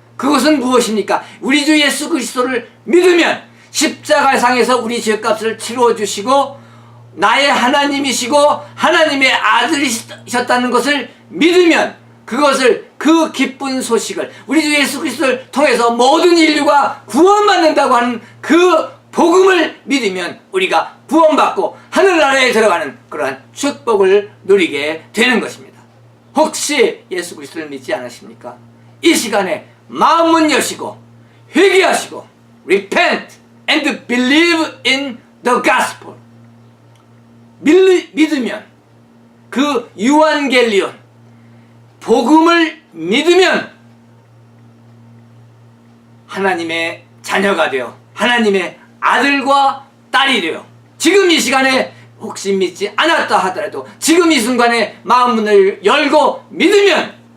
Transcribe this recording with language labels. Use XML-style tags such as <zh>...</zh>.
<ko>그것은 무엇입니까? 우리 주 예수 그리스도를 믿으면 십자가상에서 우리 죄값을 치루어주시고 나의 하나님이시고 하나님의 아들이셨다는 것을 믿으면 그것을 그 기쁜 소식을 우리 주 예수 그리스도를 통해서 모든 인류가 구원받는다고 하는 그 복음을 믿으면 우리가 구원받고 하늘나라에 들어가는 그러한 축복을 누리게 되는 것입니다. 혹시 예수 그리스도를 믿지 않으십니까? 이 시간에 마음문 여시고 회개하시고</ko> <en>repent and believe in the gospel.</en> <ko>믿으면 그 유안겔리온 복음을 믿으면 하나님의 자녀가 되어 하나님의 아들과 딸이 되어 지금 이 시간에 혹시 믿지 않았다 하더라도 지금 이 순간에 마음문을 열고 믿으면</ko>